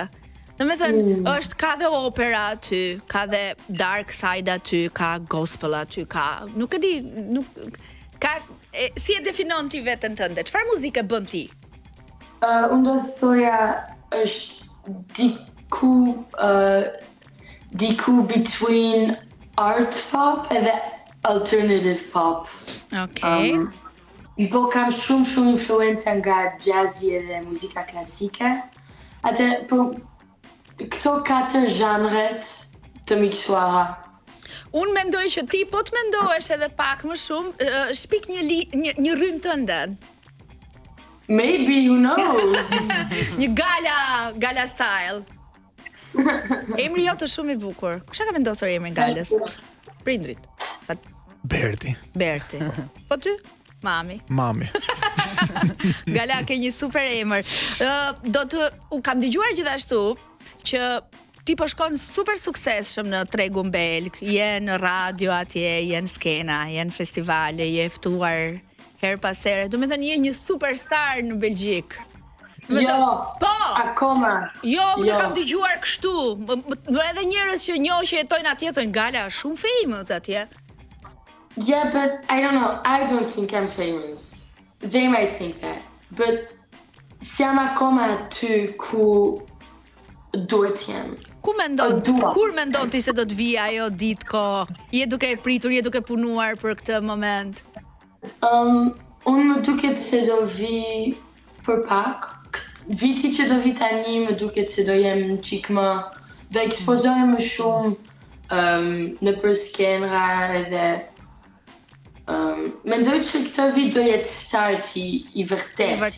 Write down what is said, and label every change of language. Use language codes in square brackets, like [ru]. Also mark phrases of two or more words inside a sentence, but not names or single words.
[sq] Domethënë, është ka dhe opera aty, ka dhe [en] dark side [sq] aty, ka gospel aty, ka, nuk e di, si e definon ti veten tënde? Çfarë muzike bën ti? Unë do të thoja është diku [en] between art pop [sq] edhe [en] alternative pop. [sq] Okay. Po kam shumë influenca nga jazzi edhe muzika klasike. Atë po këto 4 zhanret të miksuara. Unë mendoj që ti po të mendohesh edhe pak më shumë, shpik një rrymë tënde. [en] Maybe, who knows? [sq] Një gala style. Emri jote shumë i bukur. Kusha ka vendosur emrin galës? Prindrit. Berti. Po ty? Mami. Gala, ke një super emër. Kam dëgjuar gjithashtu që ti po shkon super suksesshëm në tregun belg, je në radio atje, je në skena, je në festivale, je ftuar her pas here. Do të thënë je një superstar në Belgjik. Po. Akoma. Unë kam dëgjuar kështu. Edhe njerëz që njoh që jetojnë atje thonë Gala është shumë famous atje. [en] Yeah, but I don't know. I don't think I'm famous. They might think that. But [sq] siam akoma aty ku duhet jem. Kur mendon ti se do të vijë ajo ditë kohë? Je duke e pritur, je duke punuar për këtë moment? Unë më duket se do vi për pak. Viti që do vi tani më duket se do jem qik më, do ekspozohem më shumë në për skenra edhe mendoj që këtë vit do jetë starti i vërtet.